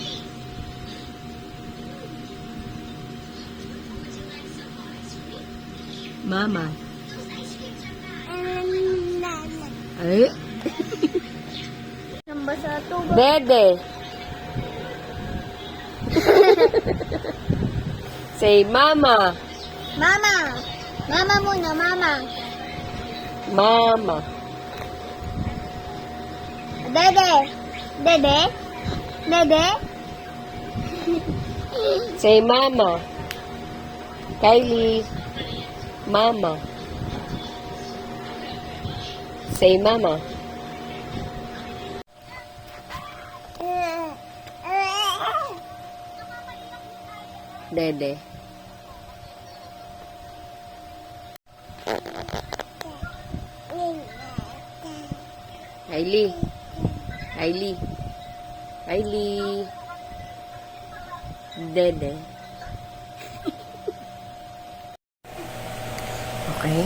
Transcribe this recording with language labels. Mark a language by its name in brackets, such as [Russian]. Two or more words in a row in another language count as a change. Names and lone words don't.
[English] Mama. Ay. Dede. Say mama. [Filipino] Mama. Mama muna, mama. Mama. Dede. Dede. Dede. [English] Say mama. Kylie. Mama. Say mama. Dede. Kylie. Kylie. Kylie. Dede. Okay?